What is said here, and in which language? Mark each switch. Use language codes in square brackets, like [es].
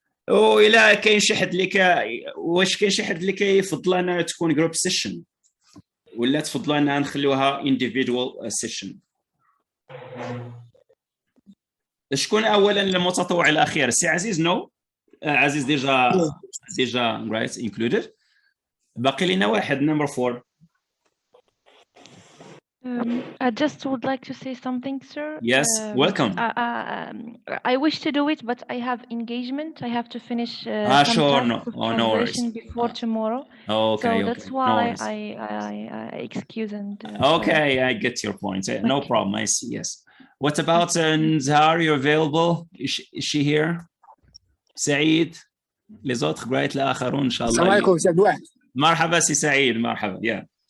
[ar] وإلا كاين شي حد اللي واش كاين شي حد اللي كيفضل انها تكون جروب سيشن ولا تفضلوا انها نخليوها individual سيشن؟ شكون اولا المتطوع الاخير؟ سي عزيز. [en] No Aziz ديجا right included. [ar] باقي لنا واحد نمبر 4. [en] I just would like to say something, sir. Yes, welcome. I wish to do it, but I have engagement. I have to finish some sure, no worries. before tomorrow. Okay, so that's why no I excuse and. Okay, I get your point. No problem. I see. Yes. What about Zahar? You're available? Is she here? [ar] Saeed, [fr] les autres, [ar] great الآخرون إن شاء الله. السلام عليكم سي عبد الواحد. مرحبا سي سعيد، مرحبا. Yeah.